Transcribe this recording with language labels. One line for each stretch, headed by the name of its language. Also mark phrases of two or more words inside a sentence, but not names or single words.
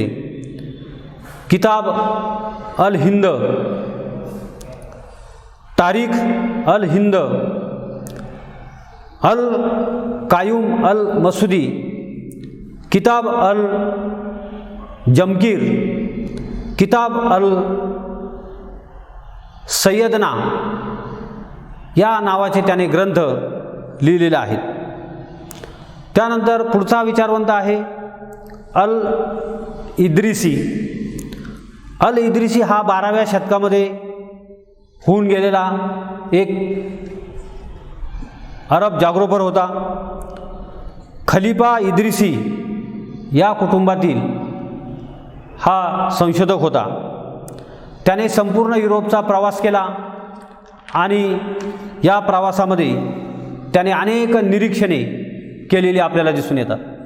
Marathi: किताब अल हिंद, तारीख अल हिंद, अल कायूम अल मसूदी, किताब अल जमकीर, किताब अल सय्यदना या नावाचे त्याने ग्रंथ लिहिलेले आहेत। त्यानंतर पुढचा विचारवंत आहे अल इद्रिसी। अल इद्रिसी हा 12व्या शतकामध्ये होऊन गेलेला एक अरब जागरोपर होता। खलिफा इद्रिसी या कुटुंबातील हा संशोधक होता। त्याने संपूर्ण युरोपचा प्रवास केला आणि या प्रवासामध्ये त्याने अनेक निरीक्षणे केलेली आपल्याला दिसून येतात।